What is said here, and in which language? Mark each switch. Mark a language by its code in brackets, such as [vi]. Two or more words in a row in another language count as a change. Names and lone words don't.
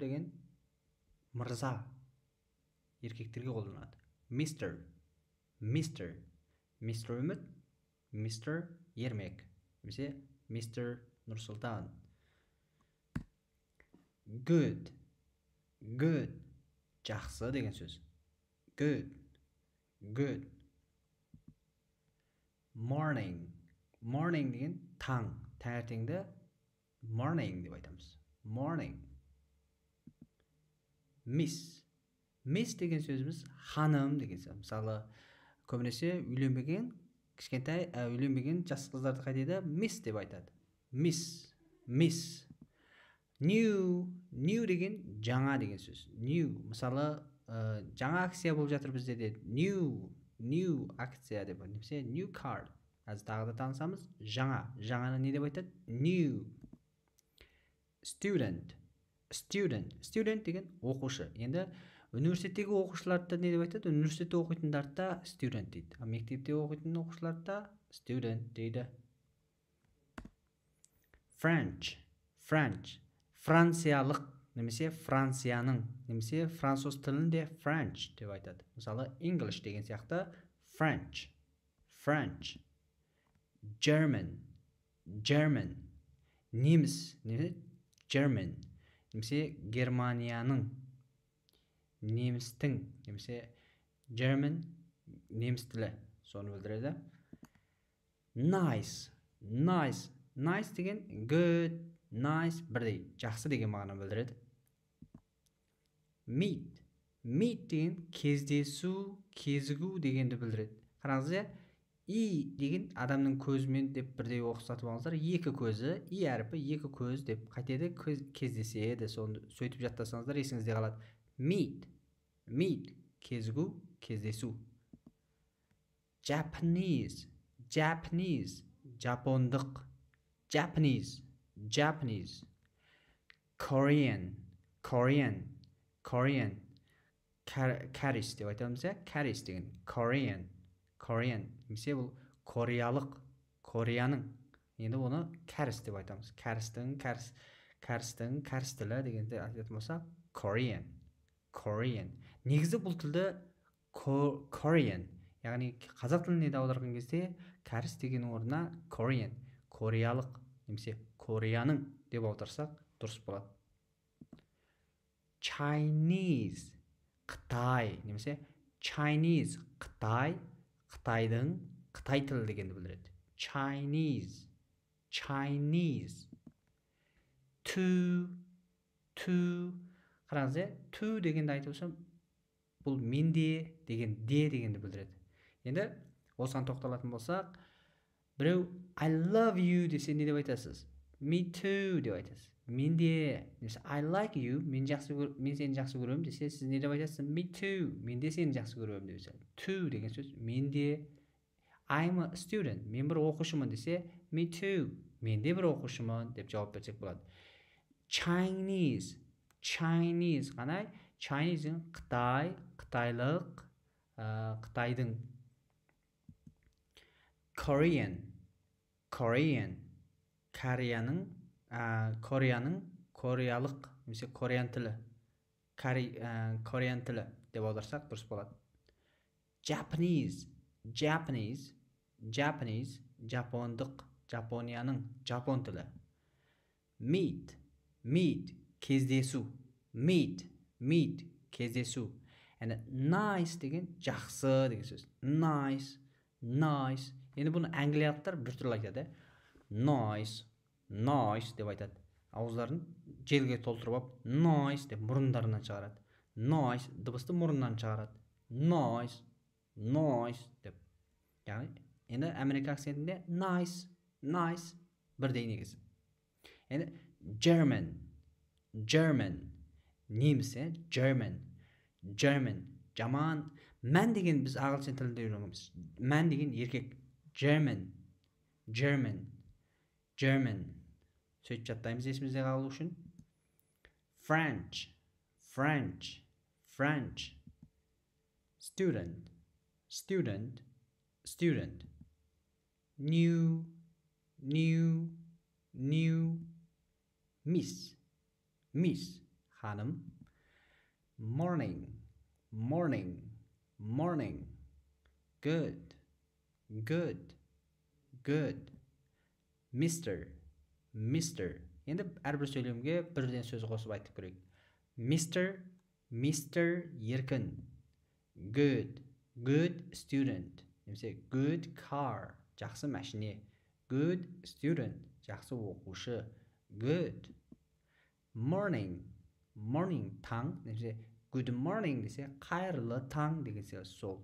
[kk] деген мырза еркектерге қолданады. [en] Mr. Mr. Mr. [kk] Үміт, Mr. Ермек немесе Mr. Нұрсұлтан. [en] Good. Good. [kk] Жақсы деген сөз. [en] Good. Good. Morning. [kk] Morning деген таң. Таңертеңді morning деп айтамыз. [en] Morning. [kk] Miss. Miss деген сөзіміз ханым деген сөз. Мысалы, көбінесе үйленбеген, кішкентай үйленбеген жас қыздарды қайтеді miss деп айтады. [en] Miss. Miss. New. [kk] New деген жаңа деген сөз. New. Мысалы, жаңа акция болып жатыр бізде де new акция деп немесе [en] new card. [kk] Аз тағы да танысамыз, жаңаны не деп айтады? [en] New. Student. [kk] Student деген оқушы. Енді университеттегі оқушыларды не деп айтады? Университетте оқитындарды student дейді. Мектепте оқитын оқушыларды student дейді. [en] French. [kk] Франциялық немесе Францияның, немесе француз тілінде French деп айтады. Мысалы, English деген сияқты French. German. Неміс, German. Немесе Германияның, немістің, немесе German, неміс тілі. Соны білдіреді. Nice деген good, nice бірдей, жақсы деген мағына білдіреді. Meet деген кездесу, кезігу дегенді білдіреді. Қараңыз, и деген адамның көзімен деп бірдей оқысатып алыңыздар. Екі көзі, и әріпі екі көз деп қайтеді, кездеседі. Соны сөйтіп жаттасаңыздар есіңізде қалады. Meet кезігу, кездесу. Japanese жапондық. [en] Japanese. Korean. [kk] Карис деп айтамыз, Карис деген Korean. Немесе бұл кореялық, Кореяның. Енді оны кәріс деп айтамыз. Кәрістің кәріс тілі дегенде айтатын болса Korean. Негізі бұл тілді Korean, яғни қазақ тіліне аударған кезде кәріс деген орнына Korean, кореялық немесе Кореяның деп аударсақ дұрыс болады. Chinese, Қытай немесе Chinese, Қытайдың, Қытай тілі дегенді білдіреді. [en] Chinese. To. [kk] Қараңыз, to дегенді айтып отырсам, бұл менде деген, дегенді білдіреді. Енді осыған тоқталатын болсақ, біреу [en] I love you [kk] десе не деп айтасыз? [en] Me too [kk] деп айтасыз. Менде, немесе [en] I like you, [kk] мен сені жақсы көремін десе, сіз не деп айтасыз? [en] Me too, [kk] мен де сені жақсы көремін деп айтасыз. To деген сөз, менде. [en] I'm a student, [kk] мен бір оқушымын десе, [en] me too, [kk] мен де бір оқушымын деп жауап берсек болады. Chinese қандай? Chinese Қытай, Қытайлық, Қытайдың. Korean, Кореяның, кореялық, немесе Кореян тілі. Кореян тілі деп аударсақ дұрыс болады. Japanese, жапондық, Жапонияның, жапон тілі. Meet, кездесу. Meet, кездесу. [en] And nice [kk] деген жақсы деген сөз. Nice. Енді бұны англиялықтар бір түрлі айтады. Nice деп айтады. Ауыздарын желге толтырып алып, nice деп мұрындарынан шығарады. Nice дыбысты мұрыннан шығарады. Nice деп. яғни енді америка акцентінде nice бірдей негізі. енді German неміс, German жаман. Мән деген біз ағылшын тілінде үйренгенбіз. Мән деген еркек. German сөйтіп жаттаймыз есімізде қалу үшін. [en] French student new miss ханым. morning good Mr. [kk] енді әрбір сөйлемге бірден сөз қосып айтып көрейік. Mr. еркін. [en] Good student [kk] немесе [en] good car [kk] жақсы машине. [en] Good student [kk] жақсы оқушы. [en] Good morning [kk] таң немесе [en] good morning [kk] десе қайырлы таң деген сөз сол.